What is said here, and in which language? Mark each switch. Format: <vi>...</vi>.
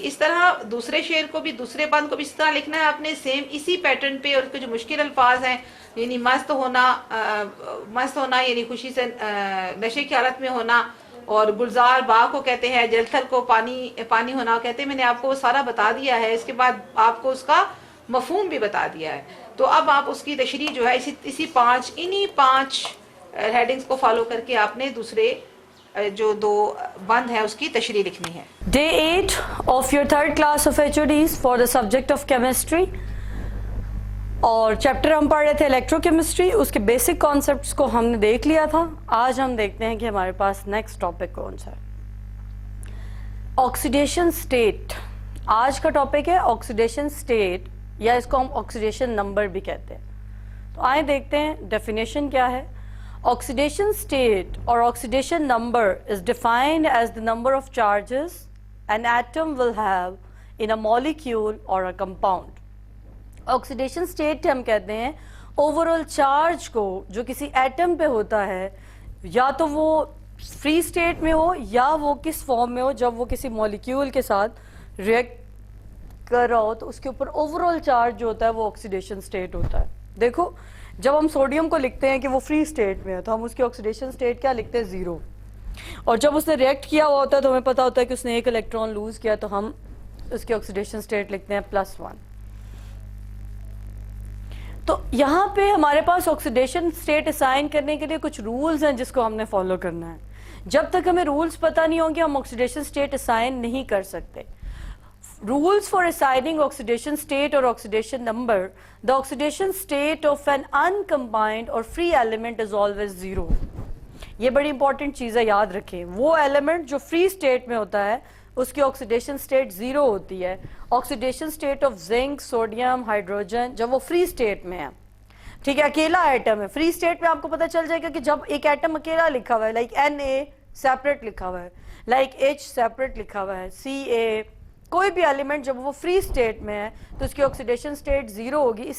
<ur>اس طرح دوسرے شعر کو بھی، دوسرے بند کو بھی اس طرح لکھنا ہے آپ نے، سیم اسی پیٹرن پہ. اور اس کے جو مشکل الفاظ ہیں یعنی مست ہونا یعنی خوشی سے نشے کی حالت میں ہونا، اور گلزار باغ کو کہتے ہیں، جلتھل کو پانی ہونا کہتے ہیں. میں نے آپ کو وہ سارا بتا دیا ہے. اس کے بعد آپ کو اس کا مفہوم بھی بتا دیا ہے. تو اب آپ اس کی تشریح جو ہے انہی پانچ ہیڈنگز کو فالو کر کے آپ نے دوسرے جو دو بند ہے اس کی تشریح لکھنی ہے.</ur> <en>Day 8 of your third class of HODs for the subject of chemistry.</en> <ur>اور چیپٹر ہم پڑھ رہے تھے الیکٹروکیمسٹری، اس کے بیسک کانسیپٹس کو ہم نے دیکھ لیا تھا. آج ہم دیکھتے ہیں کہ ہمارے پاس نیکسٹ ٹاپک کون سا ہے. Oxidation state. آج کا ٹاپک ہے آکسیڈیشن سٹیٹ، یا اس کو ہم آکسیڈیشن نمبر بھی کہتے ہیں. تو آئیں دیکھتے ہیں ڈیفینیشن کیا ہے.</ur> <en>Oxidation state or oxidation number is defined as the number of charges an atom will have in a molecule or a compound.</en> <ur>Oxidation state ہم کہتے ہیں overall charge کو جو کسی ایٹم پہ ہوتا ہے، یا تو وہ فری اسٹیٹ میں ہو یا وہ کس فارم میں ہو جب وہ کسی مولیکیول کے ساتھ ریئیکٹ کر رہا ہو، تو اس کے اوپر overall چارج جو ہوتا ہے وہ oxidation state ہوتا ہے. دیکھو جب ہم سوڈیم کو لکھتے ہیں کہ وہ فری اسٹیٹ میں ہے تو ہم اس کی آکسیڈیشن اسٹیٹ کیا لکھتے ہیں؟ 0. اور جب اس نے ریئیکٹ کیا ہوا ہوتا ہے تو ہمیں پتا ہوتا ہے کہ اس نے ایک الیکٹران لوز کیا تو ہم اس کی آکسیڈیشن اسٹیٹ لکھتے ہیں +1. تو یہاں پہ ہمارے پاس آکسیڈیشن اسٹیٹ اسائن کرنے کے لیے کچھ رولز ہیں جس کو ہم نے فالو کرنا ہے. جب تک ہمیں رولز پتہ نہیں ہوں گے ہم آکسیڈیشن اسٹیٹ اسائن نہیں کر سکتے.</ur> <en>rules for assigning oxidation state or oxidation number, the oxidation state of an uncombined or free element is always 0.</en> <ur>یہ بڑی امپورٹنٹ چیز ہے, یاد رکھیں. وہ ایلیمنٹ جو فری اسٹیٹ میں ہوتا ہے اس کی آکسیڈیشن اسٹیٹ 0 ہوتی ہے. Oxidation state of zinc, sodium, hydrogen جب وہ فری اسٹیٹ میں ہے, ٹھیک ہے, اکیلا ایٹم ہے, فری اسٹیٹ میں آپ کو پتہ چل جائے گا کہ جب ایک ایٹم اکیلا لکھا ہوا ہے, لائک Na سیپریٹ لکھا ہوا ہے, لائک H سیپریٹ لکھا ہوا ہے, Ca, کوئی بھی ایلیمنٹ جب وہ فری اسٹیٹ میں ہے تو اس کی آکسیڈیشن اسٹیٹ 0 ہوگی.</ur>